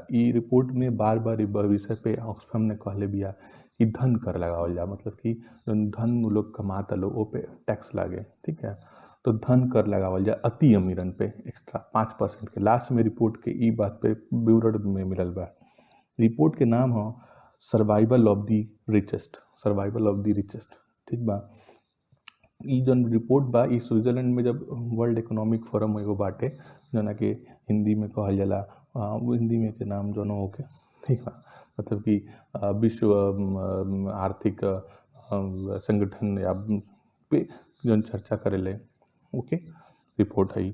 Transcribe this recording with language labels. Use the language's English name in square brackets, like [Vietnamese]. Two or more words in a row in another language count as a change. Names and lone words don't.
[Bhojpuri] ई रिपोर्ट में बार बार विषय पे ऑक्सफैम ने कहले बिया कि धन कर लगावल जा, मतलब कि धन वो लोग कमाता लोग ओ पे टैक्स लागे। ठीक है, तो धन कर लगावल जा अति अमीरन पे एक्स्ट्रा 5% के। लास्ट में रिपोर्ट के ई बात पे ब्यूरो में मिलल बा। रिपोर्ट के नाम हो सर्वाइवल ऑफ द रिचेस्ट, सर्वाइवल ऑफ द रिचेस्ट। ठीक बा। ई जौन रिपोर्ट बा ई स्विट्जरलैंड में जब वर्ल्ड इकोनॉमिक फोरम एगो बाटे जना कि हिंदी में कहल जाला, वो हिंदी में के नाम जौन होके ठीक बा, मतलब कि विश्व आर्थिक संगठन या पे जौन चर्चा करेले ओके रिपोर्ट है।